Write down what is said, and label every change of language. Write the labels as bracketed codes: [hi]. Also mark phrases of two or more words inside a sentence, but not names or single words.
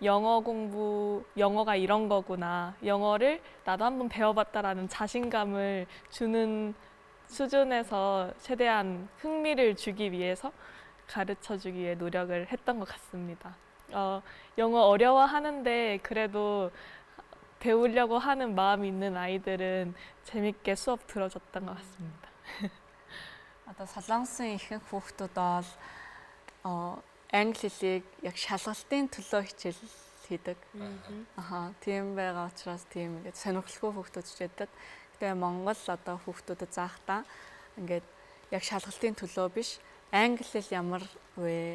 [ko] 영어가 이런 거구나, 영어를 나도 한번 배워봤다라는 자신감을 주는 수준에서 최대한 흥미를 주기 위해서 가르쳐주기 위해 노력을 했던 것 같습니다. 영어 어려워하는데 그래도 배우려고 하는 마음이 있는 아이들은 재밌게 수업 들어줬던 것 같습니다. [mn] Одоо солонгосын ихэнх хүүхдүүд бол англи хэлийг яг шалгалтын төлөө хичээл хийдэг. Тийм байгаа учраас тийм ингээд сонирхолтой хүүхдүүд ч байдаг. Тэгээ Монгол одоо хүүхдүүдэд заахтаа ингээд яг шалгалтын төлөө биш, англи хэл ямар вэ?